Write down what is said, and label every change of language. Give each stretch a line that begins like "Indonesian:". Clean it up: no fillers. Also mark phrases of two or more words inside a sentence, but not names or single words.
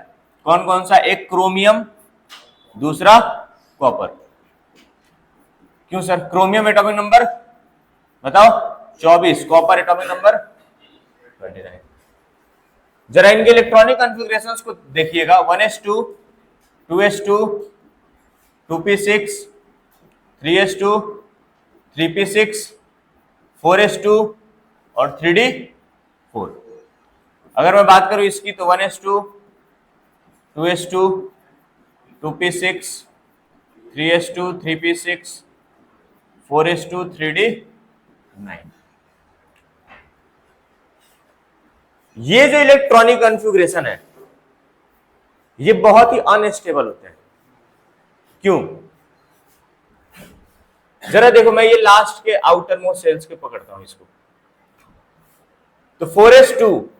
Hindi: कौन कौन सा? एक क्रोमियम, दूसरा कॉपर। क्यों सर?
English: chromium atomic number
Hindi: बताओ 24,
English: copper atomic number
Hindi: 29। जरा इनके
English: electronic configurations
Hindi: को देखिएगा, 1s2, 2s2, 2p6, 3s2, 3p6, 4s2 और 3d4। अगर मैं बात करूं इसकी तो 1s2, 2s2, 2p6, 3s2, 3p6, 4s2, 3d9। ये जो
English: electronic configuration
Hindi: है ये बहुत ही अनस्टेबल होते हैं। क्यों? जरा देखो, मैं ये लास्ट के
English: outer most shells
Hindi: के पकड़ता हूं इसको, तो 4s2